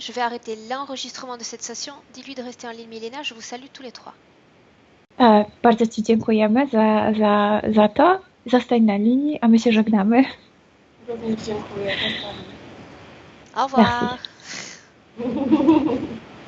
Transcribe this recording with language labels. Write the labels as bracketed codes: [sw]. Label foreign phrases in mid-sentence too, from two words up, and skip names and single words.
[fr] Je vais arrêter l'enregistrement de cette session. Dis-lui de rester en ligne, Milena. Je vous salue tous les trois. [pl] Bardzo ci dziękujemy za to. Zostań na linii, a my się żegnamy. Również dziękuję. [fr] Au revoir.